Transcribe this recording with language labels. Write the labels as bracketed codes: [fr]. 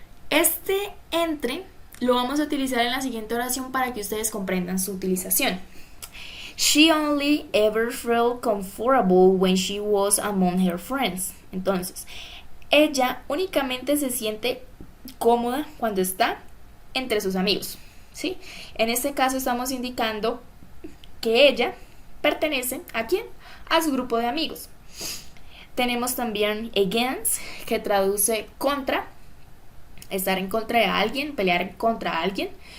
[es] Este entre lo vamos a utilizar en la siguiente oración para que ustedes comprendan su utilización. [en] She only ever felt comfortable when she was among her friends. [es] Entonces, ella únicamente se siente cómoda cuando está entre sus amigos, ¿sí? En este caso estamos indicando que ella pertenece ¿a quién? A su grupo de amigos. Tenemos también against, que traduce contra, estar en contra de alguien, pelear contra alguien.